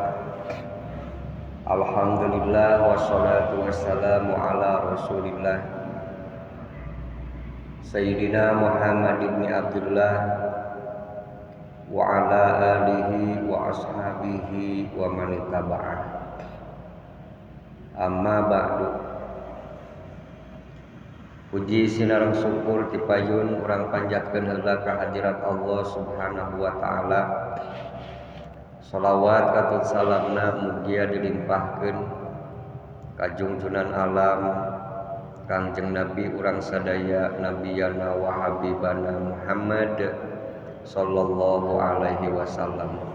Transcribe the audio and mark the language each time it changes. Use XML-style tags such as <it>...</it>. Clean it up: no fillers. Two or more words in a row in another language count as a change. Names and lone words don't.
<ar>الحمد لله والصلاة والسلام على رسول الله سيدنا محمد بن عبد الله وعلى آله وأصحابه ومن اتبعه. أما بعد.</ar> <su>Puji sinareng syukur ti payun urang panjatkeun heula ka hadirat</su> <ar>الله سبحانه وتعالى.</ar> <su>Shalawat katut salamna mugia dilimpahkeun ka junjunan alam Kangjeng Nabi urang sadaya</su> <ar>نبينا وحبيبنا محمد صلى الله عليه وسلم.</ar>